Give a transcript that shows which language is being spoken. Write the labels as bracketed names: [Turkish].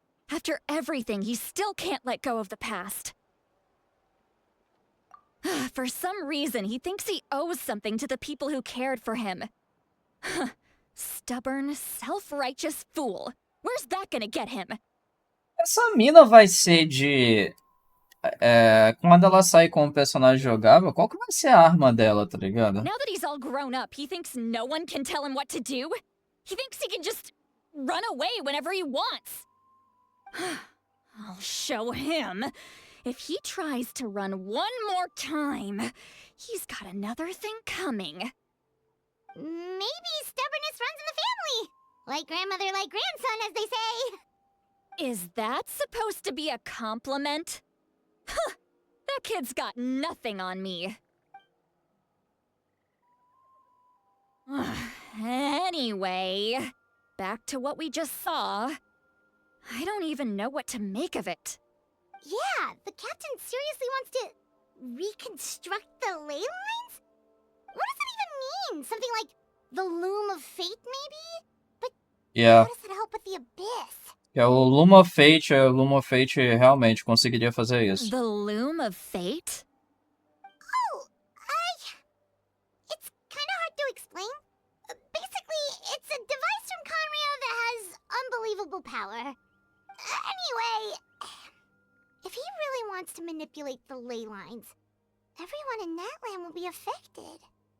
[English] After everything, he still can't let go of the past. For some reason, he thinks he owes something to the people who cared for him. Stubborn, self-righteous fool. Where's that gonna get him? [Portuguese] Essa mina vai ser de... quando ela sair com o personagem jogável, qual que vai ser a arma dela, tá ligado? [English] Now that he's all grown up, he thinks no one can tell him what to do? He thinks he can just run away whenever he wants. I'll show him. If he tries to run one more time, he's got another thing coming. Maybe stubbornness runs in the family. Like grandmother, like grandson, as they say. Is that supposed to be a compliment? Huh, that kid's got nothing on me. Anyway, back to what we just saw. I don't even know what to make of it. Yeah, the captain seriously wants to reconstruct the ley lines? What does that even mean? Something like the loom of fate, maybe? But Yeah. how does that help with the abyss? [Portuguese] O Loom of Fate realmente conseguiria fazer isso. [English] The Loom of Fate? Oh, it's kind of hard to explain. Basically, it's a device from Conrio that has unbelievable power. Anyway, if he really wants to manipulate the ley lines, everyone in Natlan will be affected.